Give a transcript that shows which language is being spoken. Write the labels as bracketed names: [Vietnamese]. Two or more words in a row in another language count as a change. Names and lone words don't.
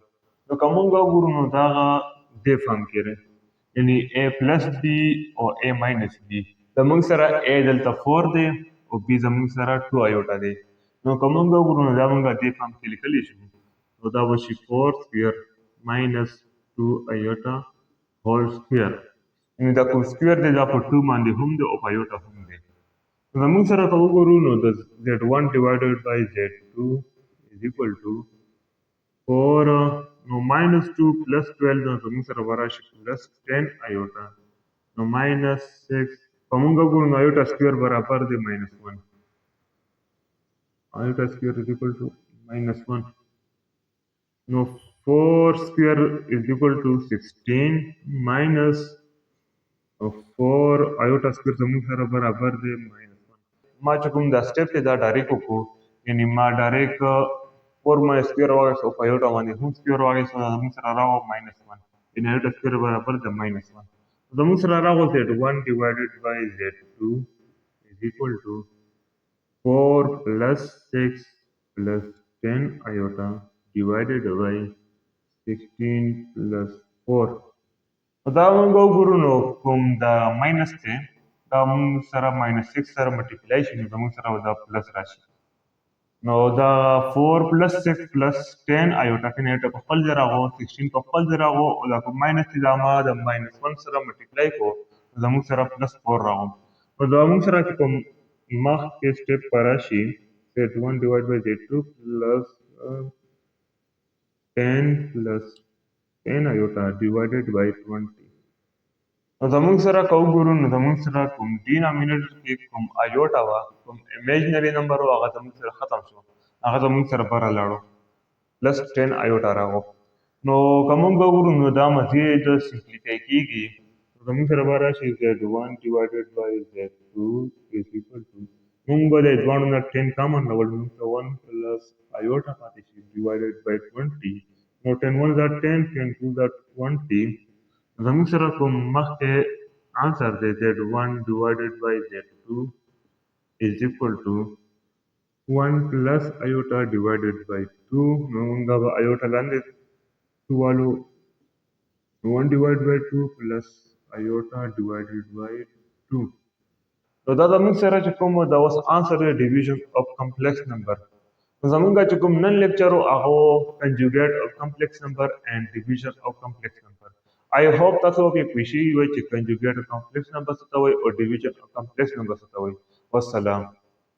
[Pashto] نو که مونږ وګورو نو دا هغه دې فارم کې دی، یعنې [English] a plus b [Pashto] او [English] a minus b. [Pashto] زموږ سره a دلته 4 دی او b زموږ سره 2 iota دی. نو که مونږ وګورو نو دا مونږ دې فارم کې لیکلی شو، نو دا به شي 4 [English] square minus 2 iota whole square، [Pashto] یعنې دا کوم سکویر دی دا په 2 باندې هم دی او په iota هم دی. زمونږ سره که وګورو نو د [English] Z1 divided by Z2 is equal to [Pashto] 4 نو [English] minus 2 plus 12 [Pashto] نو زمونږ سره به راشي [English] plus 10 iota [Pashto] نو minus 6 که مونږ وګورو نو [English] iota square [Pashto] برابر دی [English] minus 1، iota square is equal to minus 1. نو 4 square is equal to 16 minus 4 iota square [Pashto] زمونږ سره برابر دی [English] minus 1. [Pashto] ما چې کوم دا سټیپ دی دا ډایرکټ وکړو، یعنې ما ډایرکټ 4 باندې سکویر واخیست او په iota باندې هم سکویر واخیست، زمونږ سره راغو minus 1، یعنې [English] iota square [Pashto] برابر دی minus 1. زمونږ سره راغو [English] Z1 divided by Z2 is equal to 4 plus 6 plus 10 iota divided by 16 plus 4. [Pashto] دا مونږ وګورو نو کوم دا ماینس دی دا مونږ سره minus 6 سره ملټیپلای شي نو زمونږ سره به دا پلس راشي. نو دا [English] 4 plus 6 plus 10 iota [Pashto] کې نیټه په خپل ځای راغو، 16 په خپل ځای راغو او دا کوم ماینس دی دا ما د minus 1 سره ملټیپلای کړو زمونږ سره plus 4 راغو. نو زمونږ سره چې کوم مخکې سټیپ به راشي [English] Z1 divided by Z2 plus 10 plus 10 iota divided by 20. [Pashto] نو زمونږ سره که وګورو نو زمونږ سره کوم ډینامینیټر کې کوم ایوټا وه کوم [English] imaginary number [Pashto] و هغه زمونږ سره ختم شو هغه زمونږ سره بره لاړو [English] plus 10 iota [Pashto] راغو نو که مونږ وګورو نو دا مزید سمپلیفای کېږي زمونږ سره به راشي [English] Z1 divided by Z2 is equal to [Pashto] مونږ به د دواړو نه 10 کامن راوړو مونږ ته [English] 1 plus iota [Pashto] پاتې شي [English] divided by 20 [Pashto] نو 10 1 [English] are 10 10 2 are 20 [Pashto] زموږ سره کوم مخکې آنسر دی [English] Z1 divided by Z2 is equal to 1 plus iota divided by 2 [Pashto] نو موږ به iota لاندې 2 والو [English] 1 divided by 2 plus iota divided by 2 [Pashto] نو دا زموږ سره چې کوم دا اوس آنسر دی [English] division of complex number [Pashto] زمونږ چې کوم نن لیکچر و هغه [English] conjugate of complex number and division of complex number I hope [Pashto] تاسو کې پوه شوي وئ چې [English] conjugate of complex number [Pashto] څه ته وایي او [English] division of complex number [Pashto] څه ته وایي والسلام